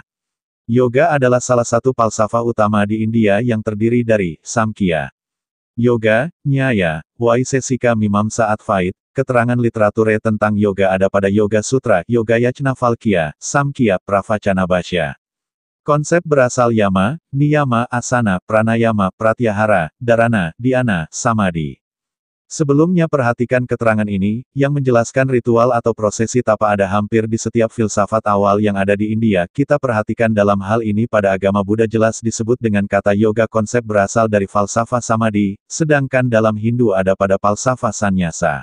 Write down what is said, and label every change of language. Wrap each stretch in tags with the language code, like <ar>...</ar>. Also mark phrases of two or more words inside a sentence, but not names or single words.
<id>Yoga adalah salah satu falsafah utama di India yang terdiri dari Samkhya, Yoga, Nyaya, Vaisesika Mimamsa Advait. Keterangan literatur tentang yoga ada pada Yoga Sutra, Yogayajnavalkya, Samkhya, Pravacana-bhashya. Konsep berasal</id> <sa>yama, niyama, asana, pranayama, pratyahara, dharana, dhyana, samadhi.</sa> <id>Sebelumnya perhatikan keterangan ini, yang menjelaskan ritual atau prosesi tapa ada hampir di setiap filsafat awal yang ada di India. Kita perhatikan dalam hal ini pada agama Buddha jelas disebut dengan kata yoga konsep berasal dari falsafah samadhi, sedangkan dalam Hindu ada pada falsafah sannyasa.</id>